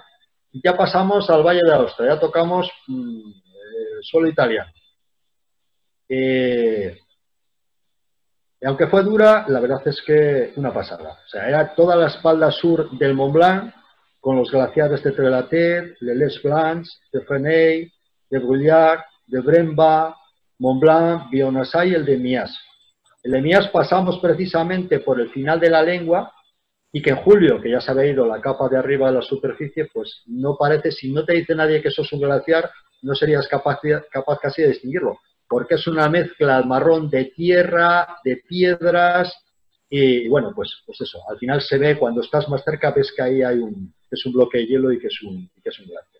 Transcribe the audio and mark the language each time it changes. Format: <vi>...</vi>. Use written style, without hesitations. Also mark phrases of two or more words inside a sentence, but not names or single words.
<es>Y ya pasamos al Valle de Aosta, ya tocamos suelo italiano. Y aunque fue dura, la verdad es que una pasada. O sea, era toda la espalda sur del Mont Blanc, con los glaciares de Trelater, de Les Blancs, de Feney, de Brulhac, de Bremba, Mont Blanc, Bionasay y el de Mias. El de Mias pasamos precisamente por el final de la lengua y que en julio, que ya se había ido la capa de arriba de la superficie, pues no parece, si no te dice nadie que eso es un glaciar, no serías capaz casi de distinguirlo, porque es una mezcla marrón de tierra, de piedras, y bueno, pues eso, al final se ve, cuando estás más cerca, ves que ahí es un bloque de hielo y que es un glaciar.</es>